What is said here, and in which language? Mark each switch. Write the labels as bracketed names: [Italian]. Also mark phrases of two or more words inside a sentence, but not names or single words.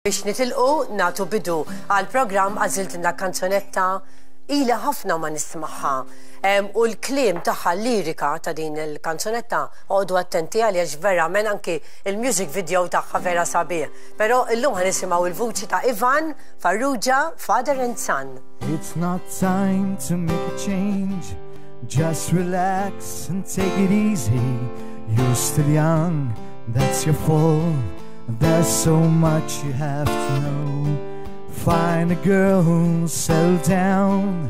[Maltese] Biex nitilqu nagħtu bidu għall-programm għażiltilna kanzunetta ilha ħafna ma nismaħħa. U l-kliem tagħha lirika ta' din il-kanzunetta għodu attenti għaliex verament anki il- [English] music video [Maltese] tagħha vera sabiħ. Però illum ħanisimgħu il-vuċi ta' Ivan, Farrugia, [English] Father and Son. It's not time to make a change. Just relax and take it easy. You're still young, that's your fault. There's so much you have to know. Find a girl, settle down.